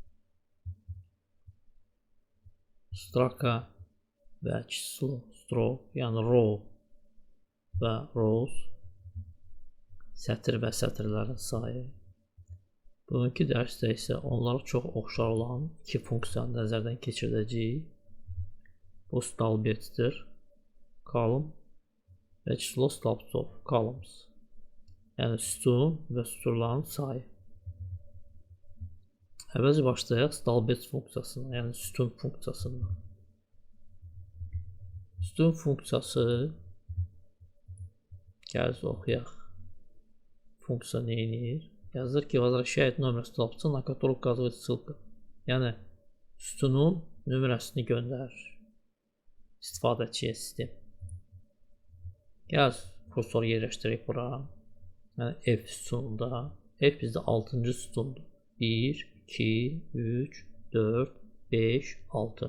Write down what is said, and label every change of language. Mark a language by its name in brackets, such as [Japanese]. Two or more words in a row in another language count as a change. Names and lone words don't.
[Azerbaijani] Straka və çislo, yəni row və rows, sətr və sətrlərin sayı. Bugünkü dərsdə isə onlara çox oxşar olan iki funksiyanı nəzərdən keçirdəcəyik. Bu stolbetsdir, column və çislo stolbs [English] of columns. [Azerbaijani] Yəni sütun və sütunların sayı. Əvvəlcə başlayaq stolbets funksiyasına, yəni sütun funksiyasından. Sütun funksiyası, gəl oxuyaq. Funksiya nə edir? Yazılır ki, [Russian] возвращает номер столбца, на который указывает ссылка. [Azerbaijani] Yəni sütunun nömrəsini göndərir istifadəçiyə sistem. Gəl kursoru yerləşdirək bura. Yəni F sütununda. F bizdə 6-cı sütundur. 1, 2, 3, 4, 5, 6.